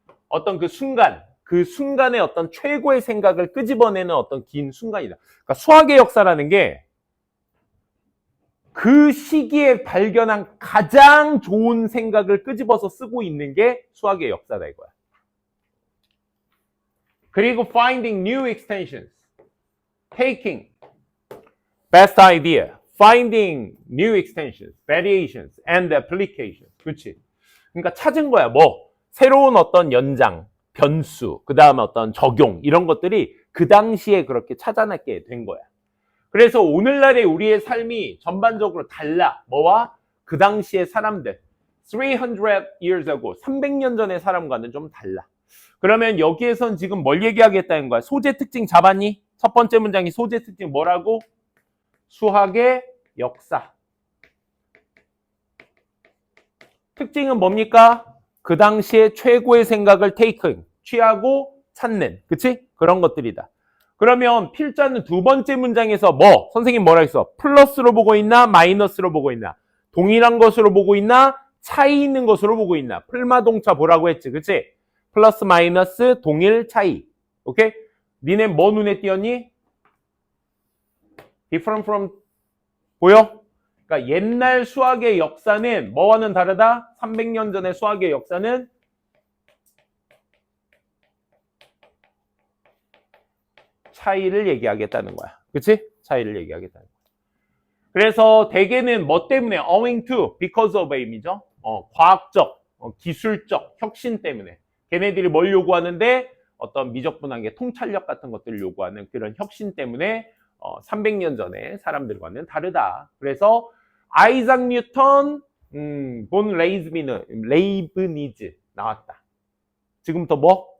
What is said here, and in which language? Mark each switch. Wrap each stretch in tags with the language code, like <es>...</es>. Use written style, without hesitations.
<ko>어떤 그 순간의 어떤 최고의 생각을 끄집어내는 어떤 긴 순간이다. 그러니까 수학의 역사라는 게 그 시기에 발견한 가장 좋은 생각을 끄집어서 쓰고 있는 게 수학의 역사다 이거야.</ko> <en>그리고 finding new extensions, taking best idea, finding new extensions, variations, and applications.</en> <ko>그렇지? 그러니까 찾은 거야. 새로운 어떤 연장, 변수, 그 다음에 어떤 적용 이런 것들이 그 당시에 그렇게 찾아내게 된 거야. 그래서 오늘날의 우리의 삶이 전반적으로 달라. 뭐와? 그 당시의 사람들.</ko> <en>300 years ago,</en> <ko>300년 전의 사람과는 좀 달라. 그러면 여기에선 지금 뭘 얘기하겠다는 거야? 소재 특징 잡았니? 첫 번째 문장이 소재 특징 뭐라고? 수학의 역사. 특징은 뭡니까? 그 당시에 최고의 생각을 취하고 찾는. 그치? 그런 것들이다. 그러면 필자는 두 번째 문장에서 선생님 뭐라 했어? 플러스로 보고 있나? 마이너스로 보고 있나? 동일한 것으로 보고 있나? 차이 있는 것으로 보고 있나? 풀마동차 보라고 했지, 그치? 플러스 마이너스 동일 차이. 오케이? 니네 뭐 눈에 띄었니?</ko> <en>different from</en> <ko>보여? 그러니까 옛날 수학의 역사는 뭐와는 다르다? 300년 전의 수학의 역사는 차이를 얘기하겠다는 거야. 그치? 차이를 얘기하겠다는 거야. 그래서 대개는 뭐 때문에?</ko> <en>owing to, because of A이죠.</en> <ko>과학적, 기술적 혁신 때문에. 걔네들이 뭘 요구하는데? 어떤 미적분학의 통찰력 같은 것들을 요구하는 그런 혁신 때문에 300년 전에 사람들과는 다르다. 그래서 아이작 뉴턴, 본 레이브니즈 나왔다. 지금부터 뭐?</ko>